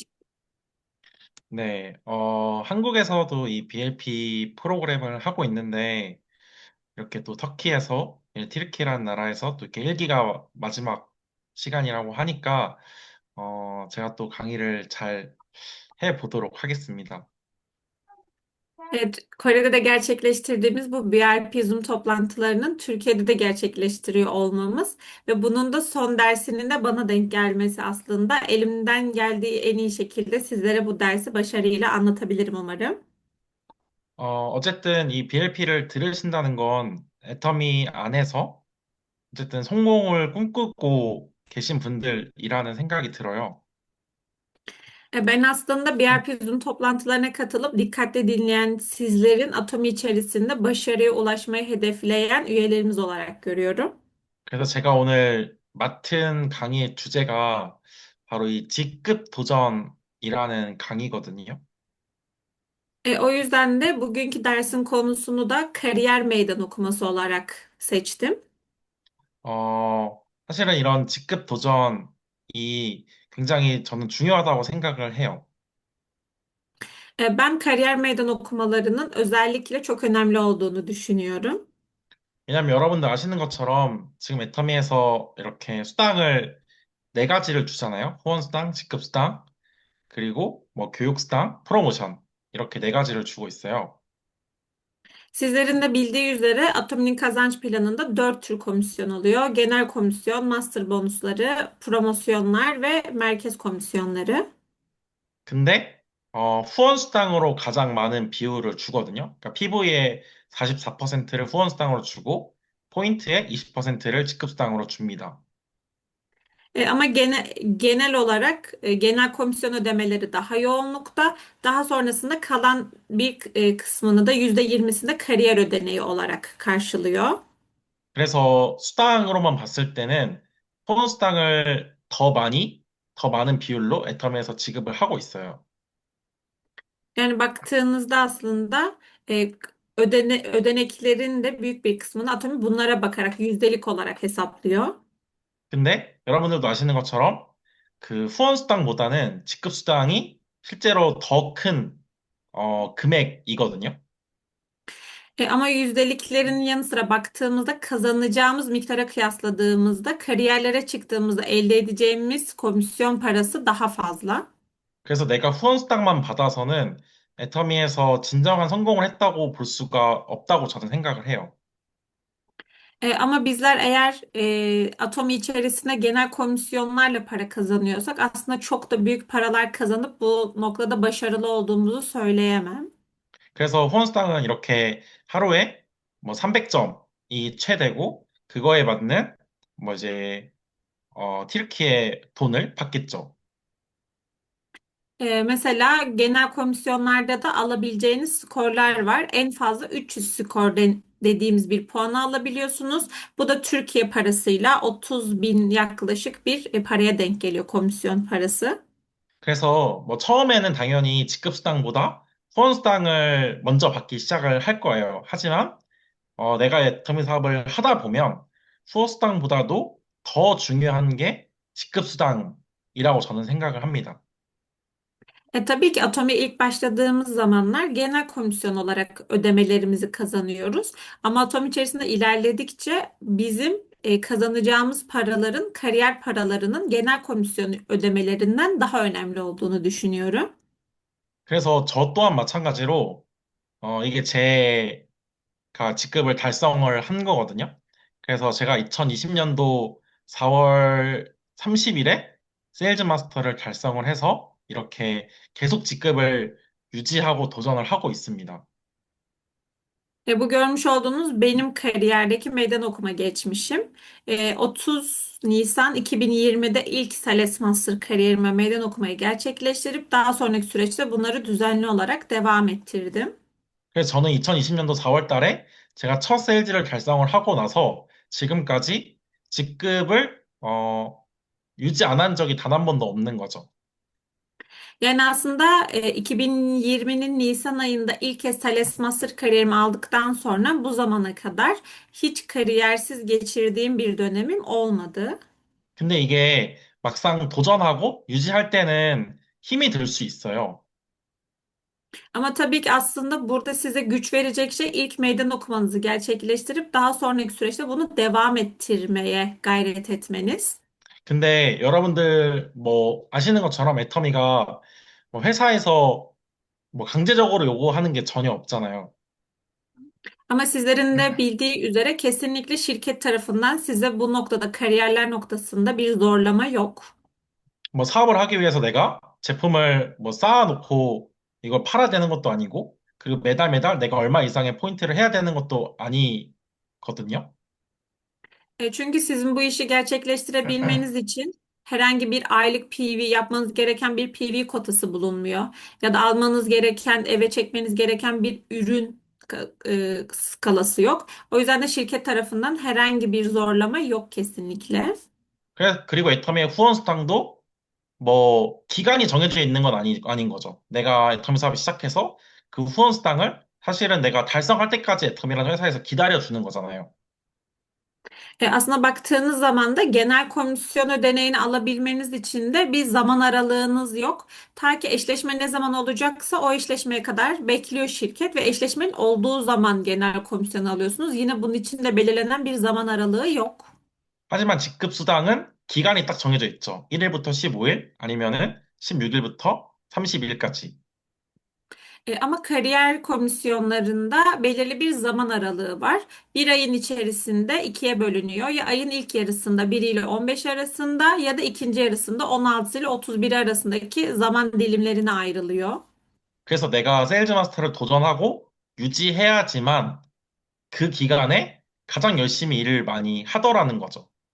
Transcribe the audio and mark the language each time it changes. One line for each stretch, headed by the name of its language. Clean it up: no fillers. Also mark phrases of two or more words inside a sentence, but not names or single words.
Korean: 네, 한국에서도 이 BLP 프로그램을 하고 있는데, 이렇게 또 터키에서, 티르키라는 나라에서 또 이렇게 1기가 마지막 시간이라고 하니까, 제가 또 강의를 잘 해보도록 하겠습니다.
Turkish: Evet, Kore'de gerçekleştirdiğimiz bu VIP Zoom toplantılarının Türkiye'de de gerçekleştiriyor olmamız ve bunun da son dersinin de bana denk gelmesi aslında elimden geldiği en iyi şekilde sizlere bu dersi başarıyla anlatabilirim umarım.
Korean: 어쨌든 이 BLP를 들으신다는 건 애터미 안에서 어쨌든 성공을 꿈꾸고 계신 분들이라는 생각이 들어요.
Turkish: Ben aslında VIP Zoom toplantılarına katılıp dikkatli dinleyen sizlerin Atomi içerisinde başarıya ulaşmayı hedefleyen üyelerimiz olarak görüyorum.
Korean: 그래서 제가 오늘 맡은 강의의 주제가 바로 이 직급 도전이라는 강의거든요.
Turkish: O yüzden de bugünkü dersin konusunu da kariyer meydan okuması olarak seçtim.
Korean: 사실은 이런 직급 도전이 굉장히 저는 중요하다고 생각을 해요.
Turkish: Ben kariyer meydan okumalarının özellikle çok önemli olduğunu düşünüyorum.
Korean: 왜냐하면 여러분들 아시는 것처럼 지금 애터미에서 이렇게 수당을 네 가지를 주잖아요. 후원수당, 직급수당, 그리고 뭐 교육수당, 프로모션 이렇게 네 가지를 주고 있어요.
Turkish: Sizlerin de bildiği üzere Atomi'nin kazanç planında 4 tür komisyon oluyor. Genel komisyon, master bonusları, promosyonlar ve merkez komisyonları.
Korean: 근데 후원수당으로 가장 많은 비율을 주거든요. 그러니까 PV의 44%를 후원수당으로 주고 포인트의 20%를 직급수당으로 줍니다.
Turkish: Ama genel olarak genel komisyon ödemeleri daha yoğunlukta. Daha sonrasında kalan bir kısmını da %20'sinde kariyer ödeneği olarak karşılıyor.
Korean: 그래서 수당으로만 봤을 때는 후원수당을 더 많은 비율로 애터미에서 지급을 하고 있어요.
Turkish: Yani baktığınızda aslında ödeneklerin de büyük bir kısmını Atomi bunlara bakarak yüzdelik olarak hesaplıyor.
Korean: 근데 여러분들도 아시는 것처럼 그 후원수당보다는 직급수당이 실제로 더 큰 금액이거든요.
Turkish: Ama yüzdeliklerin yanı sıra baktığımızda kazanacağımız miktara kıyasladığımızda kariyerlere çıktığımızda elde edeceğimiz komisyon parası daha fazla.
Korean: 그래서 내가 후원수당만 받아서는 애터미에서 진정한 성공을 했다고 볼 수가 없다고 저는 생각을 해요.
Turkish: Ama bizler eğer Atomi içerisinde genel komisyonlarla para kazanıyorsak aslında çok da büyük paralar kazanıp bu noktada başarılı olduğumuzu söyleyemem.
Korean: 그래서 후원수당은 이렇게 하루에 뭐 300점이 최대고 그거에 맞는 뭐 이제 튀르키예 돈을 받겠죠.
Turkish: Mesela genel komisyonlarda da alabileceğiniz skorlar var. En fazla 300 skor dediğimiz bir puanı alabiliyorsunuz. Bu da Türkiye parasıyla 30 bin yaklaşık bir paraya denk geliyor komisyon parası.
Korean: 그래서 뭐 처음에는 당연히 직급수당보다 후원수당을 먼저 받기 시작을 할 거예요. 하지만 내가 애터미 사업을 하다 보면 후원수당보다도 더 중요한 게 직급수당이라고 저는 생각을 합니다.
Turkish: Tabii ki Atomi ilk başladığımız zamanlar genel komisyon olarak ödemelerimizi kazanıyoruz. Ama Atomi içerisinde ilerledikçe bizim kazanacağımız paraların kariyer paralarının genel komisyon ödemelerinden daha önemli olduğunu düşünüyorum.
Korean: 그래서 저 또한 마찬가지로 이게 제가 직급을 달성을 한 거거든요. 그래서 제가 2020년도 4월 30일에 세일즈 마스터를 달성을 해서 이렇게 계속 직급을 유지하고 도전을 하고 있습니다.
Turkish: Bu görmüş olduğunuz benim kariyerdeki meydan okuma geçmişim. 30 Nisan 2020'de ilk Sales Master kariyerime meydan okumayı gerçekleştirip daha sonraki süreçte bunları düzenli olarak devam ettirdim.
Korean: 그래서 저는 2020년도 4월 달에 제가 첫 세일즈를 달성을 하고 나서 지금까지 직급을 유지 안 한 적이 단 한 번도 없는 거죠.
Turkish: Yani aslında 2020'nin Nisan ayında ilk kez Thales Master kariyerimi aldıktan sonra bu zamana kadar hiç kariyersiz geçirdiğim bir dönemim olmadı.
Korean: 근데 이게 막상 dojan하고 유지할 때는 힘이 들 수 있어요.
Turkish: Ama tabii ki aslında burada size güç verecek şey ilk meydan okumanızı gerçekleştirip daha sonraki süreçte bunu devam ettirmeye gayret etmeniz.
Korean: 근데 여러분들 뭐 아시는 것처럼 애터미가 뭐 회사에서 뭐 강제적으로 요구하는 게 전혀 없잖아요.
Turkish: Ama sizlerin de bildiği üzere kesinlikle şirket tarafından size bu noktada kariyerler noktasında bir zorlama yok.
Korean: 뭐 사업을 하기 위해서 내가 제품을 뭐 쌓아놓고 이걸 팔아야 되는 것도 아니고, 그리고 매달 매달 내가 얼마 이상의 포인트를 해야 되는 것도 아니거든요.
Turkish: Çünkü sizin bu işi gerçekleştirebilmeniz için herhangi bir aylık PV yapmanız gereken bir PV kotası bulunmuyor. Ya da almanız gereken, eve çekmeniz gereken bir ürün skalası yok. O yüzden de şirket tarafından herhangi bir zorlama yok kesinlikle.
Korean: 그리고 애터미의 후원 수당도 뭐 기간이 정해져 있는 건 아닌 거죠. 내가 애터미 사업을 시작해서 그 후원 수당을 사실은 내가 달성할 때까지 애터미라는 회사에서 기다려주는 거잖아요.
Turkish: Aslında baktığınız zaman da genel komisyon ödeneğini alabilmeniz için de bir zaman aralığınız yok. Ta ki eşleşme ne zaman olacaksa o eşleşmeye kadar bekliyor şirket ve eşleşmenin olduğu zaman genel komisyon alıyorsunuz. Yine bunun için de belirlenen bir zaman aralığı yok.
Korean: 하지만 직급 수당은 기간이 딱 정해져 있죠. 1일부터 15일 아니면은 16일부터 30일까지.
Turkish: Ama kariyer komisyonlarında belirli bir zaman aralığı var. Bir ayın içerisinde ikiye bölünüyor. Ya ayın ilk yarısında 1 ile 15 arasında ya da ikinci yarısında 16 ile 31 arasındaki zaman dilimlerine ayrılıyor.
Korean: 그래서 내가 세일즈 마스터를 도전하고 유지해야지만 그 기간에 가장 열심히 일을 많이 하더라는 거죠.